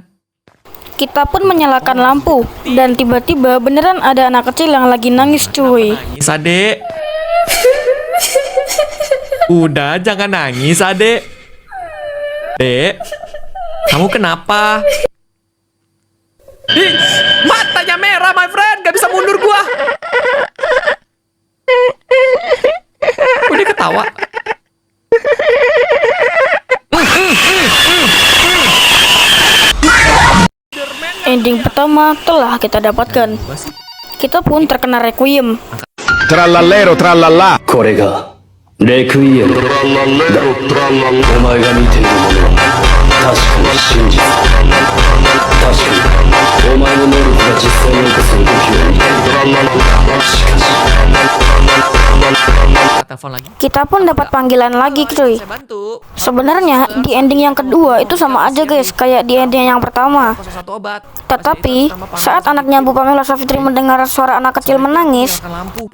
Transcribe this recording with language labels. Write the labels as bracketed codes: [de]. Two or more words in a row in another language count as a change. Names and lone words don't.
[id] Kita pun menyalakan lampu dan tiba-tiba beneran ada anak kecil yang lagi nangis cuy. Nangis adek. Udah jangan nangis adek. Dek, kamu kenapa? Ih, matanya merah [en] my friend, [id] gak bisa mundur gua. Udah ketawa. Ending pertama telah kita dapatkan. Kita pun terkena requiem. Trallallero trallalla. [ja] これがレクイエムだ。お前が見ているものは確かに真実だ。確かにお前の能力が実際に起こす動きを見ている。しかし [id] Telepon lagi. Kita pun dapat panggilan lagi cuy. Saya bantu. Sebenarnya di ending yang kedua itu sama aja guys kayak di ending yang pertama. 01 obat. Tetapi saat anaknya Bu Pamela Savitri mendengar suara anak kecil menangis, Lampu.